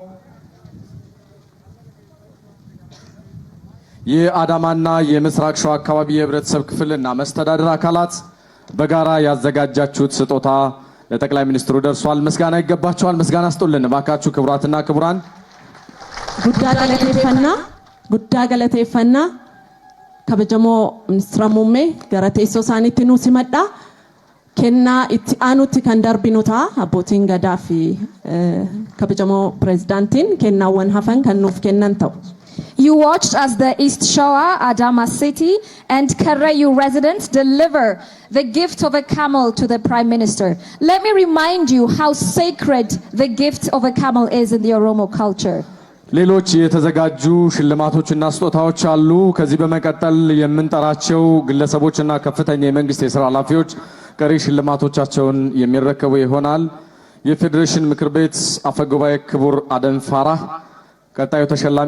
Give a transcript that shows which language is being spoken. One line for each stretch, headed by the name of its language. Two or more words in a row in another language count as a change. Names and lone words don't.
Amharic: የአዳማና የምስራቅ ሸዋ አካባቢ የህብረተሰብ ክፍልና መስተዳድር አካላት በጋራ ያዘጋጃችሁት ስጦታ ለጠቅላይ ሚኒስትሩ ደርሷል። ምስጋና ይገባችኋል። ምስጋና ስጡልን ባካችሁ። ክቡራትና ክቡራን
Oromo: guddaa galateeffanna kabajamoo ministeera muummee gara teessoo isaaniitti nu simadha. Kennaa itti aanutti kan darbinu ta'a. Abbootiin gadaa fi kabajamoo pirezidaantiin kennaawwan hafan kan nuuf kennan ta'u.
English: You watched as the East Shoa, Adama City and Karayu residents deliver the gift of a camel to the Prime Minister. Let me remind you how sacred the gift of a camel is in the Oromo culture.
Amharic: ሌሎች የተዘጋጁ ሽልማቶችና ስጦታዎች አሉ። ከዚህ በመቀጠል የምንጠራቸው ግለሰቦችና ከፍተኛ የመንግስት የሥራ ኃላፊዎች ቀሪ ሽልማቶቻቸውን የሚረከቡ ይሆናል። የፌዴሬሽን ምክር ቤት አፈጉባኤ ክቡር አደም ፋራህ ቀጣዩ ተሸላሚ